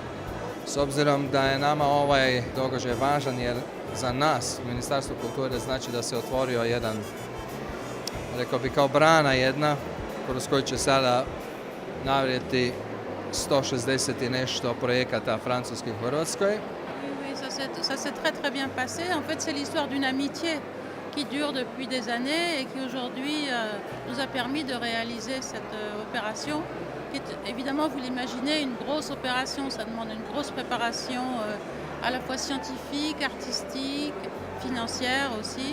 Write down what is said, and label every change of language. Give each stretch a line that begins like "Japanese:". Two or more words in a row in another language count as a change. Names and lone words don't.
Croatian: S obzirom da je nama ovaj događaj važan jer za nas, Ministarstvo kulture, znači da se otvorio jedan, rekao bi kao brana jedna, kroz koju će sada navrijeti 160 i nešto projekata francuskih u Hrvatskoj.
French: Oui, ça s'est très bien passé. En fait, c'est l'histoire d'une amitié qui dure depuis des années et qui aujourd'hui nous a permis de réaliser cette opération, qui est évidemment, vous l'imaginez, une grosse opération. Ça demande une grosse préparation à la fois scientifique, artistique, financière aussi.